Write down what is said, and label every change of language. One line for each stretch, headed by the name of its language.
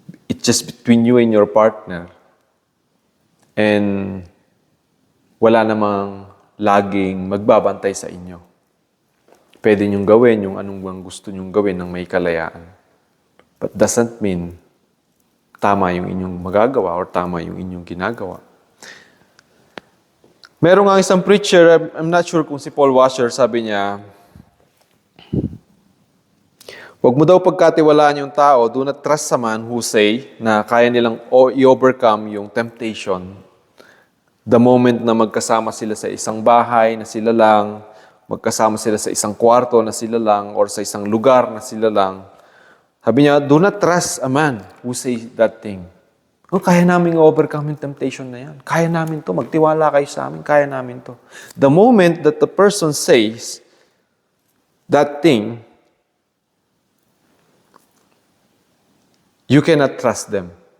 English: It's just between you and your partner.
Filipino: And wala namang laging magbabantay sa inyo. Pwede niyong gawin yung anong gusto niyong gawin ng may kalayaan.
English: But doesn't mean
Filipino: tama yung inyong magagawa or tama yung inyong ginagawa. Meron nga isang preacher,
English: I'm not sure
Filipino: kung si Paul Washer, sabi niya, huwag mo daw pagkatiwalaan yung tao,
English: do not trust a man who say
Filipino: na kaya nilang i-overcome yung temptation.
English: The moment
Filipino: na magkasama sila sa isang bahay, na sila lang, magkasama sila sa isang kwarto na sila lang or sa isang lugar na sila lang. Sabi niya,
English: do not trust a man who says that thing.
Filipino: Oh, kaya namin overcome yung temptation na yan. Kaya namin to. Magtiwala kayo sa amin. Kaya namin to.
English: The moment that the person says that thing, you cannot trust them.